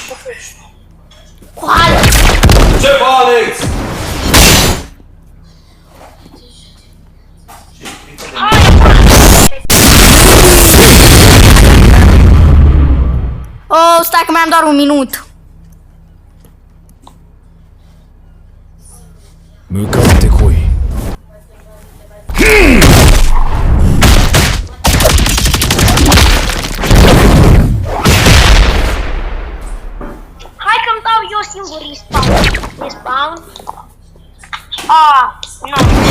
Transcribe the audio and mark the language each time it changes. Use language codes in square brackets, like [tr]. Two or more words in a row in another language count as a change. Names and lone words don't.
[ro] Cu Alex. Ce bă, Alex? Hai omoară-mă. Oh, stai că mai am doar un minut. [ja] 向かってこい [ro] Hai că-mi dau eu singur respawn. Nu.